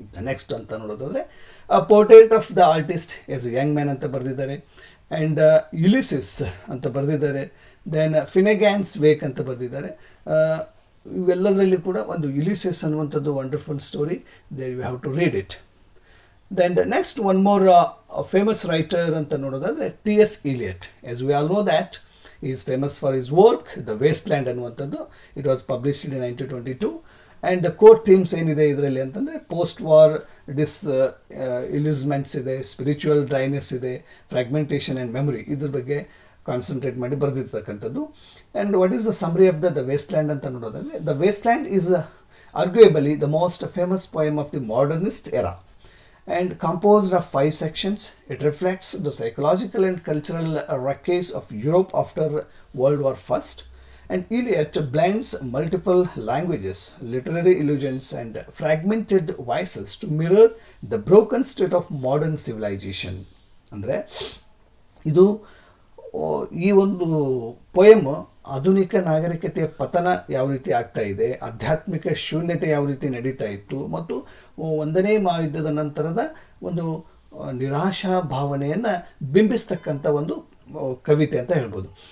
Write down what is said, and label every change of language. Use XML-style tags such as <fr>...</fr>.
<kn>Next ಅಂತ ನೋಡೋದಾದರೆ portrait of the artist S A Young man ಅಂತ ಬರೆದಿದ್ದಾರೆ. ಆ್ಯಂಡ್ ಯುಲಿಸಿಸ್ ಅಂತ ಬರೆದಿದ್ದಾರೆ. ದೆನ್ ಫಿನೆಗ್ಯಾನ್ಸ್ ವೇಕ್ ಅಂತ ಬರೆದಿದ್ದಾರೆ. ಇವೆಲ್ಲದರಲ್ಲಿ ಕೂಡ ಒಂದು</kn> <en>Ulysses</en> <kn>ಅನ್ನುವಂಥದ್ದು</kn> <en>Wonderful story, they you have to read it. Then the next one more famous writer</en> <kn>anta nododadre</kn> <en>T.S. Eliot. As we all know that he is famous for his work The Wasteland ಅನ್ನುವಂಥದ್ದು. It was published in 1922 and the core themes</en> <kn>ಏನಿದೆ ಇದರಲ್ಲಿ ಅಂತಂದರೆ</kn> <en>post war disillusionments ಇದೆ, spiritual dryness ಇದೆ, fragmentation and memory</en> <kn>ಇದ್ರ ಬಗ್ಗೆ concentrate ಮಾಡಿ ಬರೆದಿರ್ತಕ್ಕಂಥದ್ದು.</kn> <en>And what is the summary of the Wasteland</en> <kn>ಅಂತ ನೋಡೋದಾದರೆ</kn> <en>The Wasteland is arguably the most famous poem of the modernist era and composed of 5 sections. It reflects the psychological and cultural wreckage of Europe after World War I. And Eliot blends multiple languages, literary illusions, and fragmented voices to mirror the broken state of modern civilization.</en> <kn>ಅಂದರೆ ಇದು ಈ ಒಂದು poem ಆಧುನಿಕ ನಾಗರಿಕತೆಯ ಪತನ ಯಾವ ರೀತಿ ಆಗ್ತಾ ಇದೆ, ಆಧ್ಯಾತ್ಮಿಕ ಶೂನ್ಯತೆ ಯಾವ ರೀತಿ ನಡೀತಾ ಇತ್ತು ಮತ್ತು 1ನೇ ಮಹಾಯುದ್ಧದ ನಂತರದ ಒಂದು ನಿರಾಶಾ ಭಾವನೆಯನ್ನು ಬಿಂಬಿಸ್ತಕ್ಕಂಥ ಒಂದು ಕವಿತೆ ಅಂತ ಹೇಳ್ಬೋದು.</kn>